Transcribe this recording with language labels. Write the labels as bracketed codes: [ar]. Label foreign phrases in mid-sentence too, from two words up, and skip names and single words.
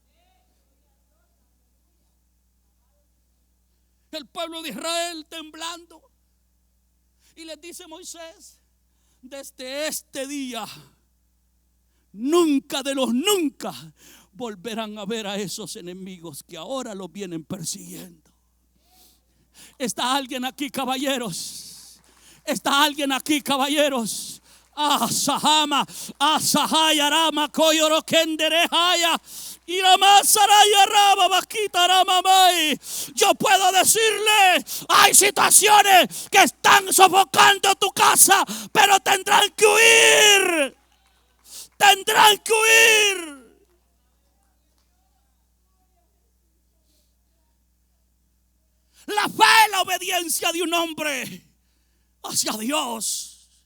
[es] El pueblo de Israel temblando, y les dice Moisés: desde este día, nunca de los nunca volverán a ver a esos enemigos que ahora los vienen persiguiendo. ¿Está alguien aquí, caballeros? ¿Está alguien aquí, caballeros? Asahama, Asahaya Rama, Koyoro Kenderehaya, Iramasaraya Rama, Bakita Ramamay. Yo puedo decirle: hay situaciones que están sofocando tu casa, pero tendrán que huir. Tendrán que huir. La fe es la obediencia de un hombre hacia Dios.